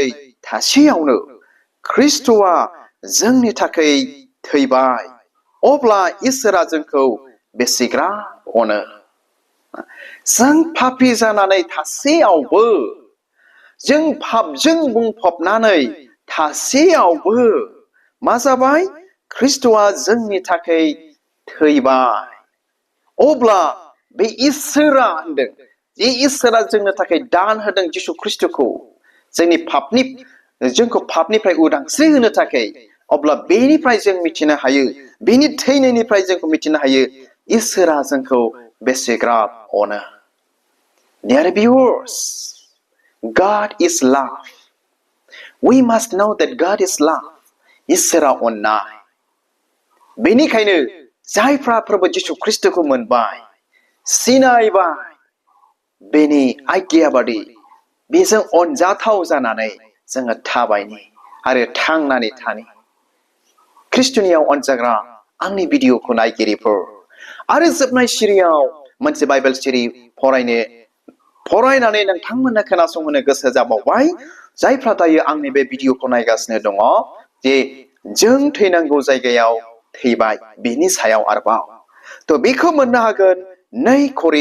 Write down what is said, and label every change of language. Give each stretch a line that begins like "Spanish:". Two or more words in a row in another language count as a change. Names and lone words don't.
Bodo: थासेयावनो ख्रिस्ट'आ जोंनि थाखाय थैबाय अब्ला इसोरा जोंखौ बेसेग्राब अनो जों पापी जानानै थासेयावबो जों पापजों बुंफबनानै थासेयावबो मा जाबाय ख्रिस्ट'आ जोंनि थाखाय थैबाय अब्ला बे इसोरा होनदों जे इसोरा जोंनो थाखाय दान होदों जिसु ख्रिस्ट'खौ जोंखौ पापनिफ्राय उदांस्रि होनो थाखाय अब्ला बेनिफ्राय जों मिथिनो हायो बेनि थैनायनिफ्राय जोंखौ मिथिनो हायो इसोरा जोंखौ बेसेग्राब अनो
English: Dear viewers, God is love. We must know that God is love.
Bodo: इसोरा अननाय बेनिखायनो जायफ्रा प्रभु जिसु ख्रिस्ट'खौ मोनबाय सिनायबाय बेनि आज्ञा बादि बेजों अनजाथाव जानानै जोङो थाबायनि आरो थांनानै थानि ख्रिस्ट'नियाव अनजाग्रा आंनि भिडिअखौ नायगिरिफोर आरो जोबनाय सिरियाव मोनसे बाइबेल सिरि फरायनानै नोंथांमोननो खोनासंहोनो गोसो जाबावबाय जायफ्रा दायो आंनि बे भिडिअखौ नायगासिनो दङ जे जों थैनांगौ जायगायाव थैबाय बेनि सायाव आरोबाव थ' बेखौ मोननो हागोन 2